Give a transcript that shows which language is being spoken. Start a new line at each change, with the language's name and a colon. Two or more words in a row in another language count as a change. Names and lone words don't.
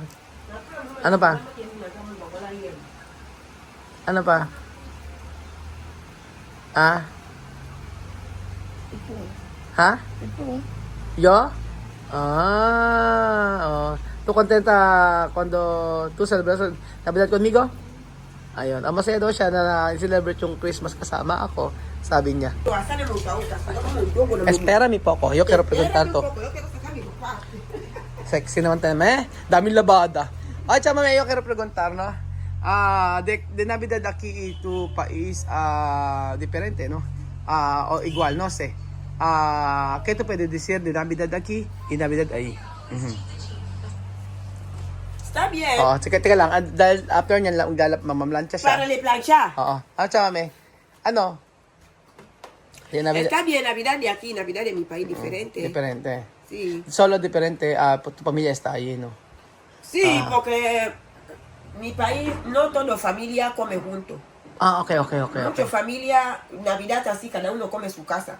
Filipino: Ano pa? Ano pa? Ha?
Spanish: Yo? ¿Tú contenta cuando tú celebras Navidad conmigo?
Filipino: Ayun. Ang masaya daw siya na celebrate yung Christmas kasama ako. Sabi niya.
Spanish: Espera mi poco. Yo quiero preguntar to.
Filipino: Sexy naman tayo. Daming labada. Ay,
Spanish: chama, yo quiero preguntar, no? De Navidad aquí tu país diferente, ¿no? O igual, no sé. ¿Qué tú puedes decir de Navidad aquí y Navidad ahí? Está bien.
Filipino: Teka lang. Dahil after niyan, mamamlansya siya.
Spanish: Para le plancha.
Filipino: Chama, ano?
Spanish: Está bien Navidad de aquí, Navidad de mi país diferente. Diferente. Sí. Solo diferente, tu familia está ahí, ¿no? Sí, porque mi país no toda familia come junto. Okay. Mucha familia, Navidad así, cada uno come su casa.